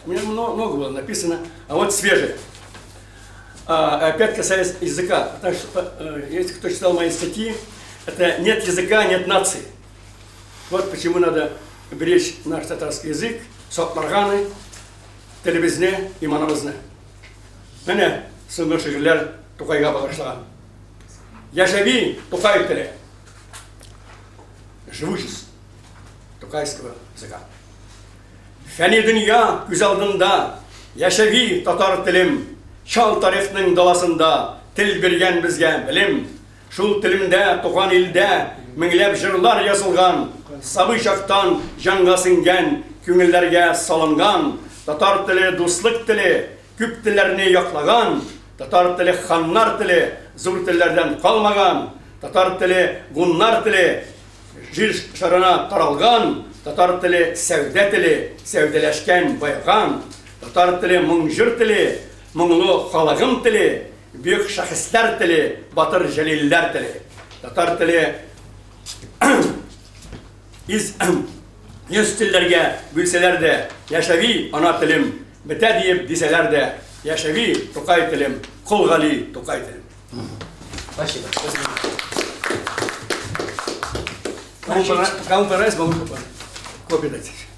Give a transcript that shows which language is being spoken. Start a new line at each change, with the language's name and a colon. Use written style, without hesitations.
Russian: У меня много было написано, а вот свежее. Опять касаясь языка. Потому что, если кто читал мои статьи, это нет языка, нет нации. Вот почему надо беречь наш татарский язык,
Tatar: сотларганы, телебизне и манамызны. Мене соңгы шигырьләр Тукайга багышланган. Яшави Тукай теле.
Russian: Живучесть тукайского языка.
Tatar: Фәни дөнья күз алдында, яшави татар телем, шал тарихның даласында, тел биргән безгә белем. Шул телемдә, туган илдә, меңләп җырлар язылган, сабый чактан җанга сеңгән, күңелләргә салынган. Татар теле дуслык теле, күп телләрне яклаган. Татар теле ханнар теле, зур телләрдән калмаган. Татар теле гуннар теле, җир шарына таралган. Татар теле сәүдә теле, сәүдәләшкән байган. Татар теле моңҗыр теле, моңлы халыгым теле, бөек шәхесләр теле, батыр җәлилләр теле. Татар теле йөз телләргә бүлсәләр дә, яшави ана телем, бетә диеп дисәләр дә, яшави Тукай телем, Кулгали Тукай телем.
Russian: Спасибо. Кому понравилось, могу копию дать.